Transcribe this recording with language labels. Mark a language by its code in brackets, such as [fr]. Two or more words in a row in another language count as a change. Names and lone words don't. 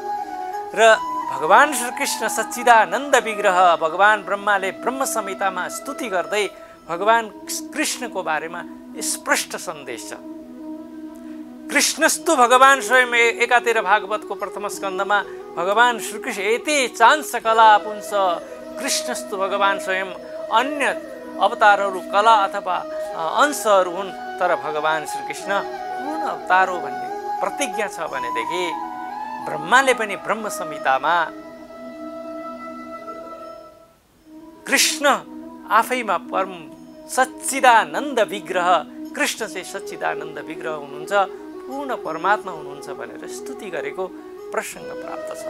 [ne] र भगवान श्रीकृष्ण सच्चिदानन्द विग्रह भगवान ब्रह्माले ब्रह्म संहितामा स्तुति गर्दै भगवान कृष्णको बारेमा स्पष्ट सन्देश छ। [sa] कृष्णस्तु भगवान स्वयं [ne] एकातिर भागवतको प्रथम स्कन्धमा भगवान श्रीकृष्ण [sa] एते चांस कला पुंस कृष्णस्तु भगवान स्वयं, [ne] अन्य अवतारहरू कला अथवा अंशहरू हुन्, तर भगवान श्रीकृष्ण पूर्ण अवतार हो भन्ने प्रतिज्ञा छ भनेदेखि ब्रह्माले पनि ब्रह्म संहितामा कृष्ण आफैमा परम सच्चिदानन्द विग्रह, कृष्ण चाहिँ सच्चिदानन्द विग्रह हुनुहुन्छ, पूर्ण परमात्मा हुनुहुन्छ भनेर स्तुति गरेको प्रसङ्ग प्राप्त छ।